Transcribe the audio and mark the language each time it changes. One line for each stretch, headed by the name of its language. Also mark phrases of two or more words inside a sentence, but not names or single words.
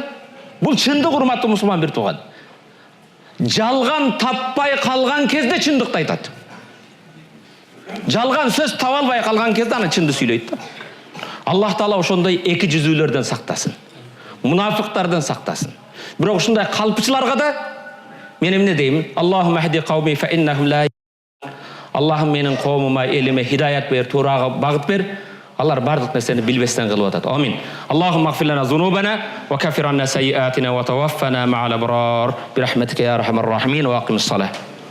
Kyrgyz: Бул чындык, урматтуу мусулман бир тууган. Жалган таппай калган кезде чындыкты айтат. Жалган сөз таба албай калган кезде аны чынды сүйлөйт да. Аллах Таала ошондой эки жүзүүлөрдөн сактасын. Мунафыктардан сактасын. Бирок ушундай калпчыларга да мен эмне дейм?
Arabic: اللهم اهد قومي فإنهم لا.
Kyrgyz: Аллахым менин коомума, элиме хидаят бер, туурага багыт бер. Алар бардык нерсени билбестен кылып атат.
Arabic: آمين اللهم اغفر لنا ذنوبنا وكفر عنا سيئاتنا وتوفنا مع الأبرار. برحمتك يا أرحم الراحمين وأقم الصلاة.